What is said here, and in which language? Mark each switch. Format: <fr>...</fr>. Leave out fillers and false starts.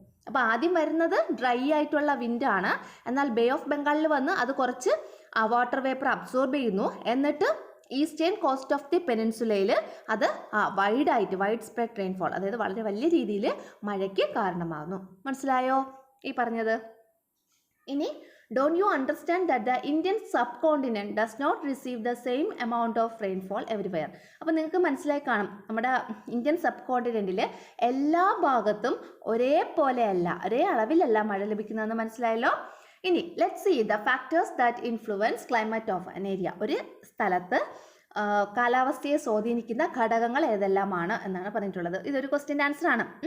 <ml>അപ്പോൾ ആദ്യം വരുന്നത് ഡ്രൈ ആയിട്ടുള്ള വിൻഡാണ്. എന്നാൽ ബേ ഓഫ് ബംഗാളിൽ വന്ന് അത് കുറച്ച് വാട്ടർ വേപ്പർ അബ്സോർബ് ചെയ്യുന്നു. എന്നിട്ട് ഈസ്റ്റേൺ കോസ്റ്റ് ഓഫ് ദി പെനിൻസുലയിൽ അത് വൈഡ് സ്പ്രെഡ് റെയിൻഫോൾ, അതായത് വളരെ വലിയ രീതിയിൽ മഴയ്ക്ക് കാരണമാകുന്നു. മനസ്സിലായോ ഈ പറഞ്ഞത്? ഇനി</ml> <en>don't you understand that the Indian subcontinent does not receive the same amount of rainfall everywhere?</en> <ml>അപ്പോൾ നിങ്ങൾക്ക് മനസ്സിലായി കാണും, നമ്മുടെ ഇന്ത്യൻ സബ് കോണ്ടിനെൻറ്റിൽ എല്ലാ ഭാഗത്തും ഒരേ അളവിലല്ല മഴ ലഭിക്കുന്നതെന്ന് മനസ്സിലായല്ലോ. ഇനി</ml> <en>Let's see the factors that influence climate of an area.</en> <ml>ഒരു സ്ഥലത്ത് കാലാവസ്ഥയെ സ്വാധീനിക്കുന്ന ഘടകങ്ങൾ ഏതെല്ലാമാണ് എന്നാണ് പറഞ്ഞിട്ടുള്ളത്. ഇതൊരു ക്വസ്റ്റ്യൻ ആൻസർ ആണ്.</ml>